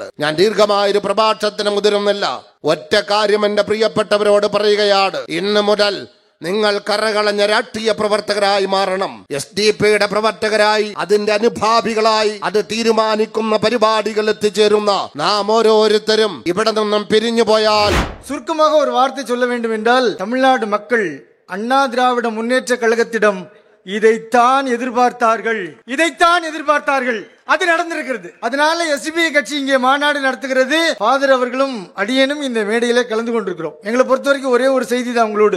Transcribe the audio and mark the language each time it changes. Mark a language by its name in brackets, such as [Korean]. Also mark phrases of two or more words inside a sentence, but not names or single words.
[Malayalam] ഞാൻ ദീർഘമായൊരു പ്രഭാഷണത്തിന് മുതിരുന്നില്ല. ഒറ്റ കാര്യം എന്റെ പ്രിയപ്പെട്ടവരോട് പറയുകയാണ്, ഇന്ന് മുതൽ നിങ്ങൾ കറകളഞ്ഞ രാഷ്ട്രീയ പ്രവർത്തകരായി മാറണം. SDP-യുടെ പ്രവർത്തകരായി, അതിന്റെ അനുഭാവികളായി, അത് തീരുമാനിക്കുന്ന പരിപാടികൾ എത്തിച്ചേരുന്ന നാം ഓരോരുത്തരും ഇവിടെ നിന്നും പിരിഞ്ഞു പോയാൽ. [Tamil] சுருக்கமாக ஒரு வார்த்தை சொல்ல வேண்டும் என்றால், தமிழ்நாடு மக்கள் அண்ணா திராவிட முன்னேற்ற கழகத்திடம் இதைத்தான் எதிர்பார்த்தார்கள். அது நடந்திருக்கிறது. அதனால SDPI கட்சி இங்கே மாநாடு நடத்துகிறது. ஃபாதர் அவர்களும் அடியனும் இந்த மேடையில கலந்து கொண்டிருக்கிறோம். எங்களை பொறுத்த வரைக்கும் ஒரே ஒரு செய்தி தான் உங்களோடு.